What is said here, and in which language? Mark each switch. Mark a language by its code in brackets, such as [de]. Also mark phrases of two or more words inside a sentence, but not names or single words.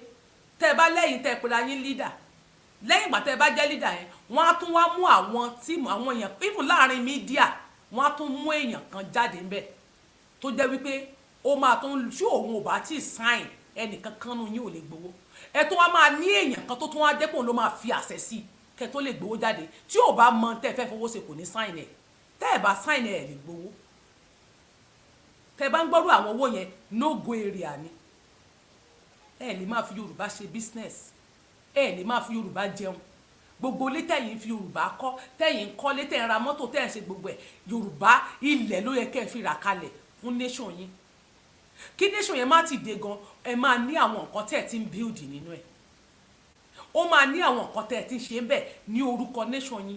[yo] tẹ́ ẹ bá lẹ́yìn tẹ́ ẹ pera yín leader, lẹ́yìn ìgbà tẹ́ ẹ bá jẹ́ leader yẹn wọ́n á tún wá mú àwọn tíìmù àwọn èèyàn even láàrin mídíà wọ́n á tún mú èèyàn kan jáde ńbẹ̀ tó jẹ́ wípé ó máa tún ṣé òun ò bá tí ì sign ẹnìkan kan nù yín ò lè gbowó. ẹ tó wá máa ní èèyàn kan tó tún wá dépò ló máa fi àṣẹ sí kẹ́ tó lè gbowó jáde tí ò bá mọ tẹ́ ẹ fẹ́ fowó ṣe kò ní sign ẹ̀, tẹ́ ẹ bá sign ẹ̀ lè gbowó. tẹ́ bá ń gbọ́rú àwọn owó yẹn [en] no go area [yo] ni. ẹ lè máa fi Yorùbá ṣe business, ẹ lè máa fi Yorùbá jẹun. gbogbo ilé tẹ̀yìn fi Yorùbá kọ́, tẹ̀yìn kọ́lé, tẹ̀yìn ra mọ́tò, tẹ̀yìn ṣe gbogbo ẹ̀ Yorùbá ilẹ̀ ló yẹ kẹ́ ẹ fi rà kalẹ̀ fún nation yín. kí nation yẹn má ti dé gan ẹ máa ní àwọn nǹkan tẹ́ ẹ ti ń build nínú ẹ̀, ó máa ní àwọn nǹkan tẹ́ ẹ ti ń ṣe bẹ́ẹ̀ ní orúkọ nation yín.